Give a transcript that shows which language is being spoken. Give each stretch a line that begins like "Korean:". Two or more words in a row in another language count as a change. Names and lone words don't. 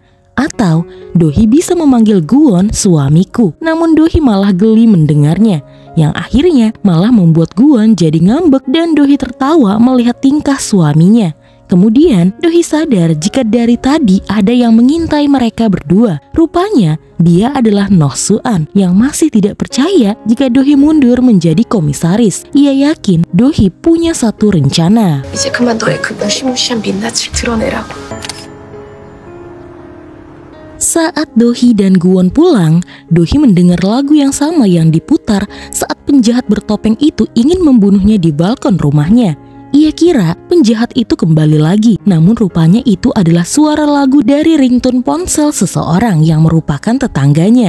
Indonesian: Atau Do-hee bisa memanggil Gu-won suamiku, namun Do-hee malah geli mendengarnya, yang akhirnya malah membuat Gu-won jadi ngambek dan Do-hee tertawa melihat tingkah suaminya. Kemudian Do-hee sadar jika dari tadi ada yang mengintai mereka berdua. Rupanya dia adalah Noh Su-an yang masih tidak percaya jika Do-hee mundur menjadi komisaris. Ia yakin Do-hee punya satu rencana.
Korean: 이제 그만 너의 그 무시무시한 민낯을 드러내라고.
Indonesian: Saat Do-hee dan Gu-won pulang, Do-hee mendengar lagu yang sama yang diputar saat penjahat bertopeng itu ingin membunuhnya di balkon rumahnya. Ia kira penjahat itu kembali lagi, namun rupanya itu adalah suara lagu dari ringtone ponsel seseorang yang merupakan tetangganya.